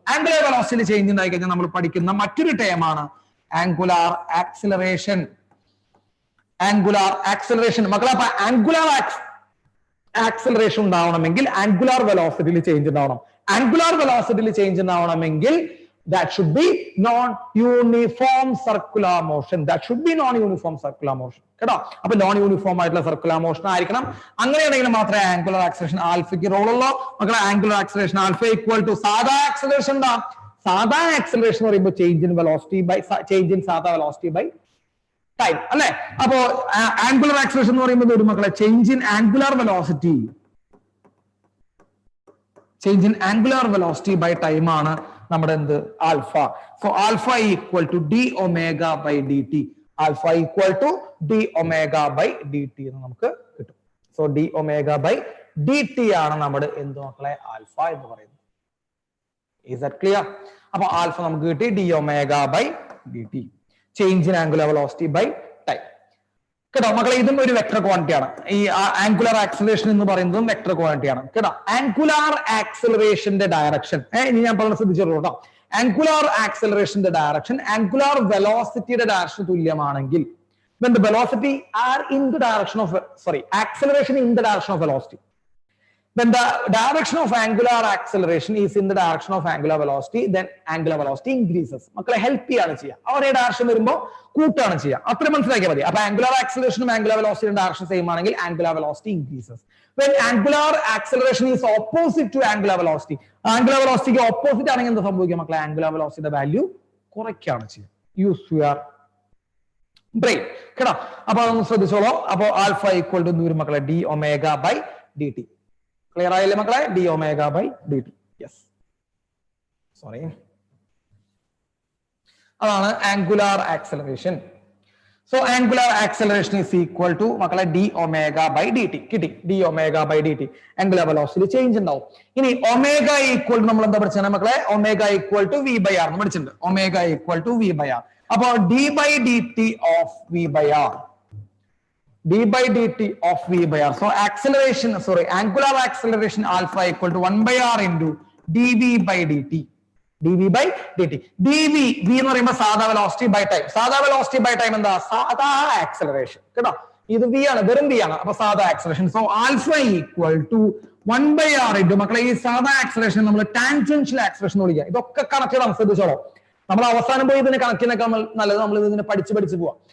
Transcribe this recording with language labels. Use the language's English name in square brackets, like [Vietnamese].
[Malayalam] Angular വെലോസിറ്റിയിൽ change ഉണ്ടായി കഴിഞ്ഞാൽ നമ്മൾ പഠിക്കുന്ന മറ്റൊരു ടേമാണ് ആംഗുലാർ ആക്സിലറേഷൻ. ആംഗുലാർ ആക്സിലറേഷൻ മക്കളെ, അപ്പൊ ആംഗുലാർ ആക്സിലറേഷൻ ഉണ്ടാവണമെങ്കിൽ ആംഗുലാർ വെലോസിറ്റിയിൽ ചേഞ്ച് ഉണ്ടാവണം. ആംഗുലാർ വെലോസിറ്റിയിൽ ചേഞ്ച് ഉണ്ടാവണമെങ്കിൽ [English] that should be non-uniform circular motion. That should be non-uniform circular motion. [Malayalam] കേട്ടോ? അപ്പൊ നോൺ യൂണിഫോം ആയിട്ടുള്ള സർക്കുലർ മോഷൻ ആയിരിക്കണം. അങ്ങനെയാണെങ്കിൽ മാത്രമേ ആംഗുലർ ആക്സിലറേഷൻ ആൽഫയ്ക്ക് റോൾ ഉള്ളൂ. മക്കളെ angular acceleration alpha equal to സാധാ ആക്സിലറേഷൻ എന്താ? സാധാ ആക്സിലറേഷൻ എന്ന് പറയുമ്പോൾ change in velocity by change in സാധാ വെലോസിറ്റി ബൈ ടൈം അല്ലെ? അപ്പോ ആംഗുലർ ആക്സിലറേഷൻ എന്ന് പറയുമ്പോൾ ഒരു മക്കളെ change in angular velocity, change in angular velocity by time ആണ് നമ്മുടെ എന്ത്? Alpha. So alpha equal to D omega by D T. Alpha equal to D omega by D T എന്ന് നമുക്ക് കിട്ടും. So D omega by D T ആണ് നമ്മുടെ എന്ത് മക്കളെ? ആൽഫ എന്ന് പറയുന്നത്. [English] Is that clear? [Malayalam] അപ്പൊ ആൽഫ നമുക്ക് കിട്ടി D omega by D T, change in angular velocity by time. കേട്ടോ മക്കളെ, ഇതും ഒരു വെക്ടർ ക്വാണ്ടിറ്റി ആണ്. ഈ ആംഗുലർ ആക്സിലറേഷൻ എന്ന് പറയുന്നതും വെക്ടർ ക്വാണ്ടിറ്റി ആണ്. കേട്ടോ, ആംഗുലർ ആക്സിലറേഷന്റെ ഡയറക്ഷൻ ഇനി ഞാൻ പറഞ്ഞ ശ്രദ്ധിച്ചോളൂ കേട്ടോ. ആംഗുലർ ആക്സിലറേഷന്റെ ഡയറക്ഷൻ ആംഗുലർ വെലോസിറ്റിയുടെ ഡയറക്ഷൻ തുല്യമാണെങ്കിൽ, [English] when the velocity are in the direction of acceleration in the direction of velocity, when the direction of angular acceleration is in the direction of angular velocity, then angular velocity increases. [Malayalam] മക്കളെ help ചെയ്യാണ് ചെയ്യുക. അവരുടെ direction വരുമ്പോൾ കൂട്ടാണ് ചെയ്യുക. അത്ര മനസ്സിലാക്കിയാൽ മതി. അപ്പൊ ആംഗുലർ ആക്സിലറേഷനും ആംഗുലർ വെലോസിറ്റിയുടെ ഡയറക്ഷൻ സെയിം ആണെങ്കിൽ angular velocity increases. [English] When angular acceleration is opposite to angular velocity, angular velocity [Malayalam] ക്ക് ഓപ്പോസിറ്റ് ആണെങ്കിൽ എന്താ സംഭവിക്കുക മക്കളെ? ആംഗുലർ വെലോസിറ്റിയുടെ വാല്യൂ കുറയ്ക്കുകയാണ് ചെയ്യുക. [English] Use your brain. [Malayalam] കേട്ടോ, അപ്പൊ അതൊന്ന് ശ്രദ്ധിച്ചോളൂ. അപ്പൊ ആൽഫ ഈക്വൽ ടു വരും മക്കളെ D omega by D T. Clear ആയില്ലേ മക്കളെ? D omega by D T. Yes, sorry, അതാണ് angular acceleration. [English] So angular acceleration is equal to മക്കളെ d omega by d t. [Malayalam] കിട്ടി, D omega by D T. Angular velocity change ഉണ്ടാവും. ഇനി omega equal to നമ്മൾ എന്താ പഠിച്ചത് മക്കളെ? Omega equal to V by R എന്ന് പഠിച്ചിട്ടുണ്ട്. Omega equal to V by R. അപ്പോ D by D T of V by R, d by dt of v by r. [English] So acceleration, angular acceleration alpha equal to 1 by r into dv by dt. dv by dt. [Malayalam] dv, v എന്ന് പറയുമ്പോൾ സാധാ velocity by time. സാധാ velocity by time എന്താ? സാധാ acceleration. കേട്ടോ, ഇത് v ആണ്, വെറും v ആണ്. അപ്പൊ സാധാ acceleration. So alpha equal to 1 by r into മക്കളെ ഈ സാധാ ആക്സിലറേഷൻ നമ്മൾ ടാൻജൻഷ്യൽ ആക്സിലറേഷൻ എന്ന് വിളിക്കുക. ഇതൊക്കെ കണക്ട് ചെയ്ത് ശ്രദ്ധിച്ചോളൂ. നമ്മൾ അവസാനം പോയി ഇതിനെ കണക്കിനൊക്കെ നല്ലത് നമ്മൾ ഇതിനെ പഠിച്ച് പോവാം.